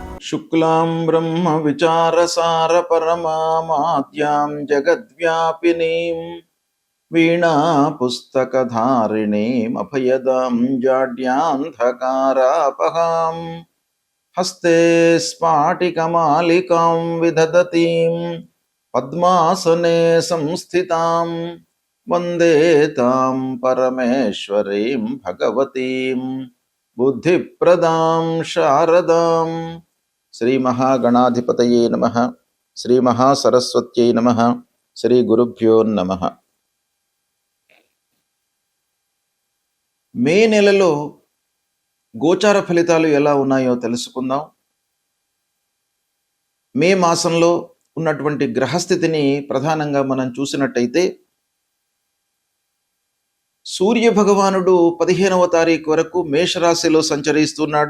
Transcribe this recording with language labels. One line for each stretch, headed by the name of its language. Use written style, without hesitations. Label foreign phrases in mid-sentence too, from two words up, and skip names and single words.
Sanskrit: शुक्लां ब्रह्म विचारसार परमाद्यां जगद्व्यापिनीं वीणा पुस्तकधारिणीं अभयदां जाड्यान्धकारापहां हस्ते स्फाटिकमालिकां विदधतीं पद्मासने संस्थितां वन्दे तां परमेश्वरीं भगवतीं बुद्धिप्रदां शारदां। श्री महागणाधिपतये नमः। श्री महासरस्वत्यै नमः। श्री गुरुभ्यो नमः।
Telugu: మే నెలలో గోచార ఫలితాలు ఎలా ఉన్నాయో తెలుసుకుందాం. మే మాసంలో ఉన్నటువంటి గ్రహస్థితిని ప్రధానంగా మనం చూసినట్టయితే సూర్య భగవానుడు 15వ తారీఖు వరకు మేషరాశిలో సంచరిస్తున్నాడు.